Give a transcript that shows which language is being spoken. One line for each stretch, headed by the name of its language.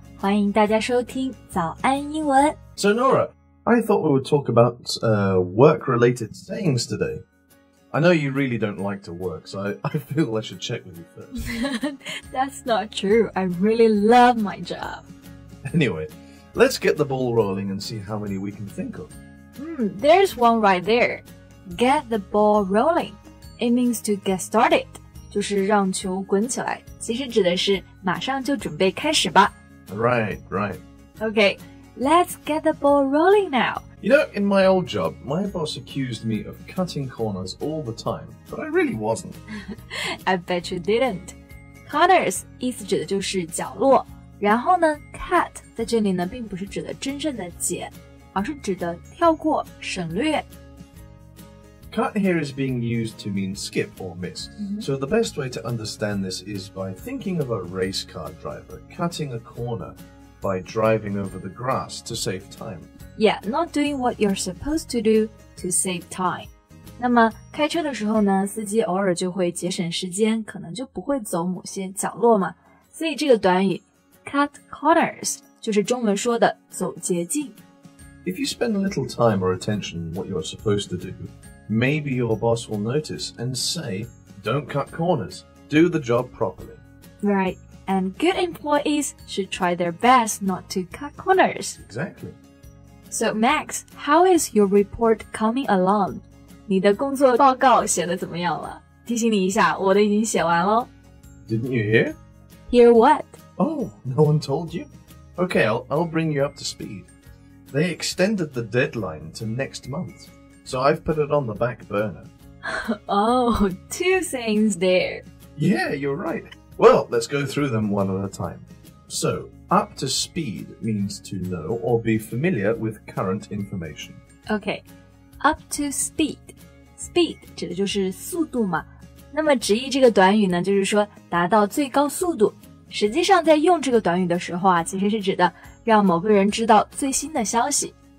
Chinese: 欢迎大家收听早安英文。
English: So, Nora, I thought we would talk about work-related sayings today. I know you really don't like to work, so I feel I should check with you first. That's not true. I really love my job. Anyway, let's get the ball rolling and see how many we can think of. There's one right there. Get the ball rolling.It means to get started,
Chinese: 就是让球滚起来，其实指的是马上就准备开始吧。
English: Right. Okay, let's get the ball rolling now. You know, in my old job, my boss accused me of cutting corners all the time, but I really wasn't. I bet you didn't.
Chinese: Corners 意思指的就是角落，然后呢 cut 在这里呢并不是指的真正的剪，而是指的跳过、省略。
English: Cut here is being used to mean skip or miss. So the best way to understand this is by thinking of a race car driver cutting a corner by driving over the grass to save time. Yeah, not doing what you're supposed to do to save time.
Chinese: 那么开车的时候呢，司机偶尔就会节省时间，可能就不会走某些角落嘛。所以这个短语 cut corners 就是中文说的走捷径。
English: If you spend a little time or attention on what you're supposed to do,Maybe your boss will notice and say, don't cut corners. Do the job properly. Right. And good employees should try their best not to cut corners. Exactly. So, Max, how is your report coming along?
Chinese: 你的工作报告写得怎么样了？提醒你一下，我的已经写完咯。
English: Didn't you hear? Hear what? Oh, no one told you? Okay, I'll bring you up to speed. They extended the deadline to next month.So I've put it on the back burner. Oh, two sayings there. Yeah, you're right. Well, let's go through them one at a time. So, up to speed means to know or be familiar with current information. Okay, up to speed.
Chinese: Speed 指的就是速度嘛。那么直译这个短语呢，就是说达到最高速度。实际上在用这个短语的时候啊，其实是指的让某个人知道最新的消息。